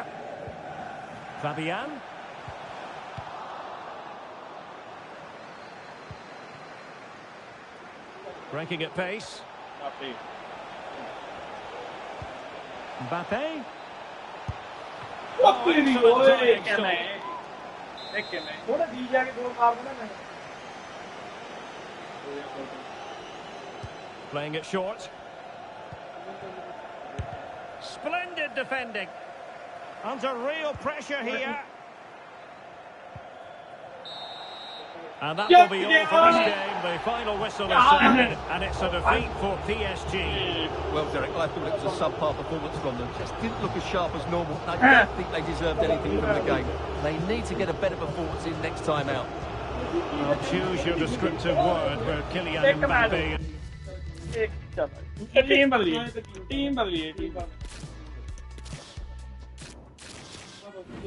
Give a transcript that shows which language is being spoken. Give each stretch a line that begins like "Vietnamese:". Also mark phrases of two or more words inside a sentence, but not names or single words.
English: Fabian. Breaking at pace. Mbappe. Mbappe. Mbappe di excellent ਓਏ trying
Punjabi: ਕਿਵੇਂ
English: stop.
Punjabi: ਇਹ ਕਿਵੇਂ ਥੋੜਾ ਜੀ ਜਾ ਕੇ ਗੋਲ ਮਾਰ ਦੇਣਾ ਮੈਂ
English: Playing it short. Splendid defending. Under real pressure here. And that will be all for this game. The final whistle is sounded, and it's a defeat for PSG. Well, Derek, I thought it was a subpar performance from them. Just didn't look as sharp as normal. I don't think they deserved anything from the game. They need to get a better performance in next time out. Well, choose your descriptive word where Kylian Mbappe.
Hindi: एक चलो टीम बदलिए टीम बदलिए तो